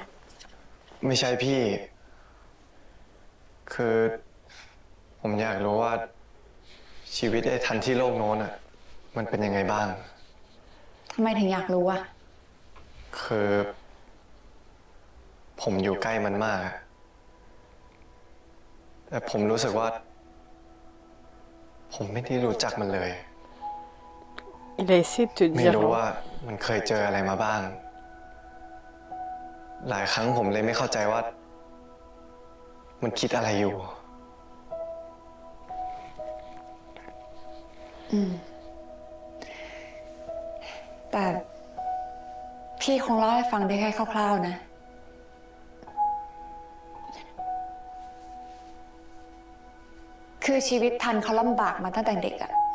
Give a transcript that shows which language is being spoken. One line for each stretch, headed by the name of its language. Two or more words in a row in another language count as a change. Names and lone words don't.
Thai: ไม่ใช่พี่ คือ ผมอยากรู้ว่าชีวิตไอ้ทันที่โลกโน้นอ่ะ มันเป็นยังไงบ้าง ทำไมถึงอยากรู้อ่ะ คือ ผมอยู่ใกล้มันมากอะแต่ผมรู้สึกว่า ผมไม่ได้รู้จักมันเลย
French: Il a essayé de te
Thai: ไม่
French: dire.
Thai: รู้ว่ามันเคยเจออะไรมาบ้าง หลายครั้งผมเลยไม่เข้าใจว่า มันคิดอะไรอยู่ แต่พี่คงเล่าให้ฟังได้แค่คร่าวๆนะ คือชีวิตทันเขาลำบากมาตั้งแต่เด็กอะ